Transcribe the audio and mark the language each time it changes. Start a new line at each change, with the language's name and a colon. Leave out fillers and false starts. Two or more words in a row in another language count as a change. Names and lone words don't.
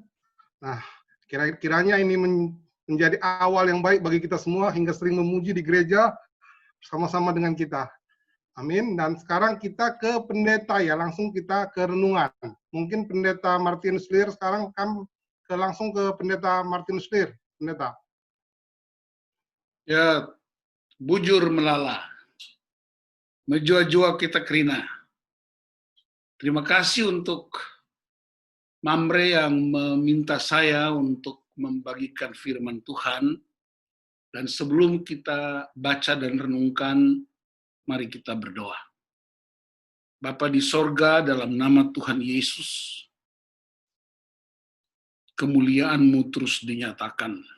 Indonesian: Nah, kiranya ini menjadi awal yang baik bagi kita semua hingga sering memuji di gereja bersama-sama dengan kita. Amin. Dan sekarang kita ke pendeta ya, langsung kita ke renungan. Mungkin pendeta Martin Slir sekarang langsung ke pendeta Martin Slir, pendeta. Ya,
Batak Karo: bujur melala, menjua-jua kita kerina.
Indonesian: Terima kasih untuk Mamre yang meminta saya untuk membagikan firman Tuhan. Dan sebelum kita baca dan renungkan, mari kita berdoa. Bapa di sorga, dalam nama Tuhan Yesus, kemuliaan-Mu terus dinyatakan.